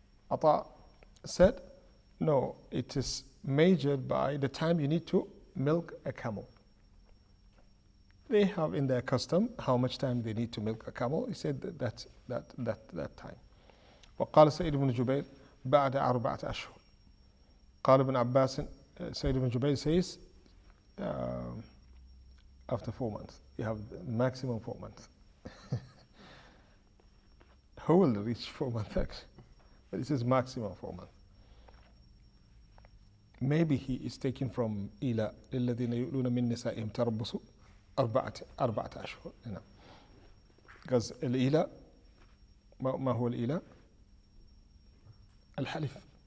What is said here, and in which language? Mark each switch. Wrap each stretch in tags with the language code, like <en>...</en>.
<en>عطاء said, no, it is measured by the time you need to milk a camel. They have in their custom how much time they need to milk a camel. He said that time.</en> <ar>وقال سعيد بن جبير بعد 4 أشهر. قال ابن عباس,</ar> <en>Sayyid ibn Jubayr says, after 4 months. You have maximum 4 months. Who will reach 4 months actually? But it says maximum 4 months. Maybe he is taken from</en> <ar>إلى الذين يؤلون من نسائهم تربصوا 4 أشهر. Because الإيلاء ما هو الإيلاء؟ الحلف.</ar>